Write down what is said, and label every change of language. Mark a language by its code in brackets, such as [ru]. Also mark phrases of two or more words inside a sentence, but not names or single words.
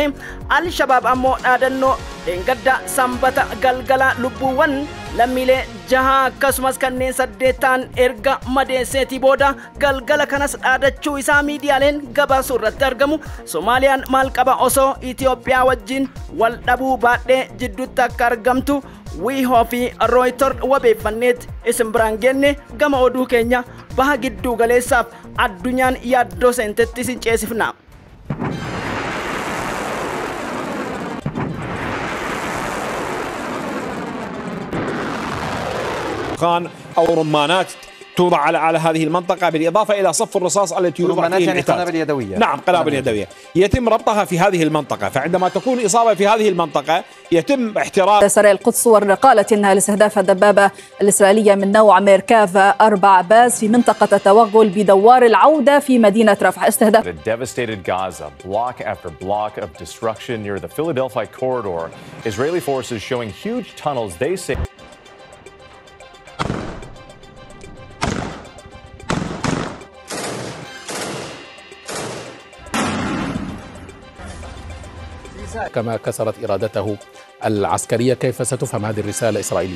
[om] Al-Shabaab ammoo dhaadannoo dheengadda sanbata galgala lubbuuwwan lammiilee 6 akkasumas kanneen 8 erga madeesseetii booda galgala kanas dhaadachuu isaa miidiyaaleen gabaasuu irratti argamu. Soomaaliyaan maal qaba osoo Itoophiyaa wajjin wal dhabuu baadhee jidduutti akka argamtu Wiihoo fi Reuters wabeeffanneet isin biraan genne gama oduu keenya baha gidduu galeessaaf addunyaan yaaddoo seentetti isin ceesifna. [ar] أو رمانات توضع على هذه المنطقة بالإضافة إلى صف الرصاص التي يوضع فيه يعني قنابل يدوية. نعم قنابل يدوية يتم ربطها في هذه المنطقة، فعندما تكون إصابة في هذه المنطقة يتم احتراق. سرايا القدس قالت إنها لاستهداف الدبابة الإسرائيلية من نوع ميركافا 4 باز في منطقة التوغل بدوار العودة في مدينة رفح. استهداف [en] devastated Gaza, block after block of destruction near the Philadelphia corridor. Israeli forces showing huge tunnels they say. [ar] كما كسرت إرادته العسكرية. كيف ستفهم هذه الرسالة الإسرائيلية؟